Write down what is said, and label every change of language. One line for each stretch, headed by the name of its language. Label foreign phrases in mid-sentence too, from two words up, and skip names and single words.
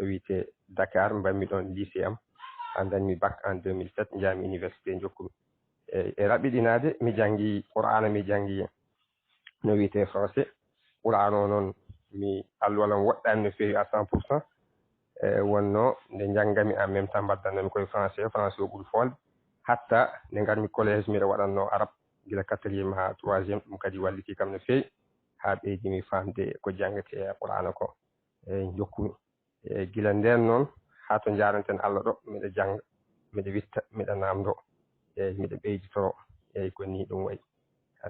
Fula: wiyete Dakar mbammi ɗon lycée am ha dañmi bac en 2007 jaami université jokkumi e raɓɓiɗinade mi janggi qur'ana mi janggi no wiyete français qur'ana o noon mi alluwalam woɗɗani no feewi à 100% wonno nde janggami
French: en même temps
Fula: mbaddannami koye français o ɓuuri folde hatta nde garmi collège mbiɗa waɗanno arabe gila 4e ha 3e ɗum kadi walliti kam no feewi ha ɓeydimi famde ko jangete qur'ana ko eyyi jokkumi e gila nden noon ha to jaranten Allah ɗo miɗa jangga miɗa witta miɗa namdo eyyi miɗa ɓeyditoro eyyi ko ni ɗum wayi.